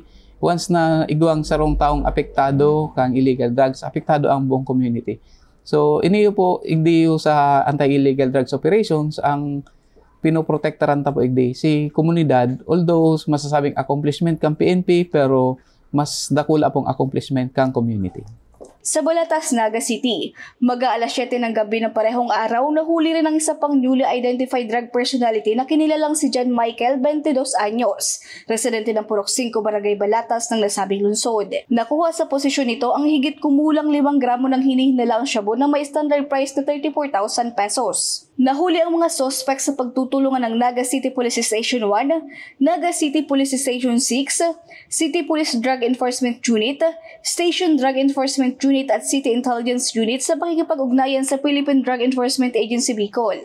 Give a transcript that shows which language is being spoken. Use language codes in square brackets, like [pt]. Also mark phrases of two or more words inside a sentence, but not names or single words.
[bik] Once na iguang sarong taong apektado kang [en] illegal drugs, [bik] apektado ang buong community. So, iniyo po, igdiyo sa [en] anti-illegal drugs operations, [bik] ang pinoprotektaran ta po igdi si komunidad, although masasabing accomplishment kang PNP, pero mas dakula pong accomplishment kang community. [tl] Sa Balatas, Naga City, mag-aalas 7 ng gabi ng parehong araw, nahuli rin ang isa pang [en] newly identified drug personality [tl] na kinilalang si John Michael, 22 anyos, residente ng Purok 5, Barangay Balatas ng nasabing lungsod. Nakuha sa posisyon nito ang higit kumulang 5 gramo ng hinihinalaang shabu na may [en] standard price [tl] na 34,000 pesos. Nahuli ang mga suspect sa pagtutulungan ng Naga City Police Station 1, Naga City Police Station 6, City Police Drug Enforcement Unit, Station Drug Enforcement Unit at City Intelligence Unit sa pakikipag-ugnayan sa Philippine Drug Enforcement Agency Bicol.